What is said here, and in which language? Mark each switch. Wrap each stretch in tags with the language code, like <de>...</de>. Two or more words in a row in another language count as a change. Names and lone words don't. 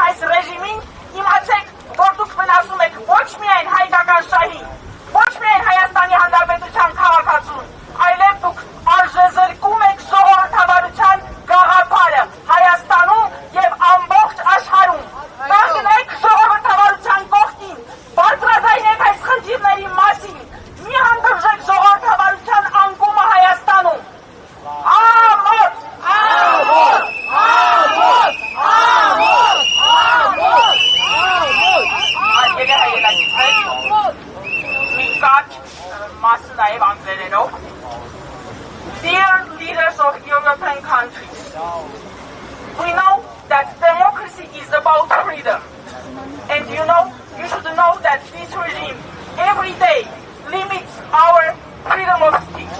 <hy>այս ռեժիմին, իմացեք, որ դուք վնասում եք ոչ միայն հայկական շահին, ոչ միայն Հայաստանի Հանրապետության քաղաքացուն, այլև դուք արժեզրկում եք ժողովրդավարության գաղափարը Հայաստանում և ամբողջ աշխարհում։ Կանգնեք ժողովրդավարության կողքին, բարձրաձայնեք այս խնդիրների մասին, մի հանդուրժեք ժողովրդավարության անկումը Հայաստանում։ Ամոթ! Հարգելի հայրենագիտներ, մի կարճ մասը նաև անգլերենով։</hy> <en>Dear leaders of European countries, we know that democracy is about freedom, and you should know that this regime every day limits our freedom of speech.</en>